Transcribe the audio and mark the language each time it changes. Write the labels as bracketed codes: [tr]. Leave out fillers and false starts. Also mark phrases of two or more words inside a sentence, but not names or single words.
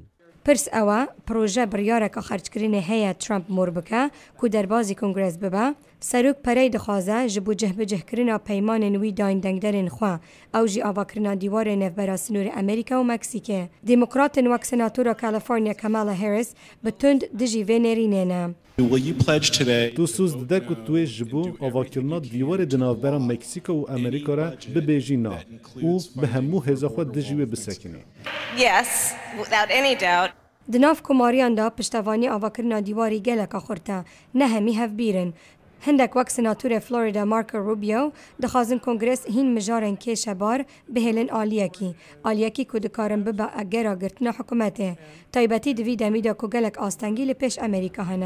[ku] Pirs ewa proje biryareka xerckirinê heye Trump mor bike ku derbazî Kongres bibe, serok pereyê dixwaze ji bo cihbicihkirina peymanên wî dayîn dengderên xwe ew jî avakirina dîwarê navbera sinûrê Amerîka û Meksîkê. Demokratên wek Senatora California Kamala Harris bi tund dijî vê nêrînê ne. Tu sûz dide ku tu ê ji bo avakirina dîwarê di navbera Meksîka û Amerîka re bibêjî na û bi hemû hêza xwe dijî wê bisekinî. [en] Yes, without any doubt. [ku] Di nav komariyan da piştevanî avakirina dîwarê geleka xurte, ne hemî hevbîrin. Hindek wek Senatorê Florida Marco Rubio dixwazin Kongres hîn mijarên kêşebar bihêlin aliyekî ku dikarin bibe egera girtina hikûmetê. Taybetî di vî demî de ku gelek astengî li pêş Amerîka hene.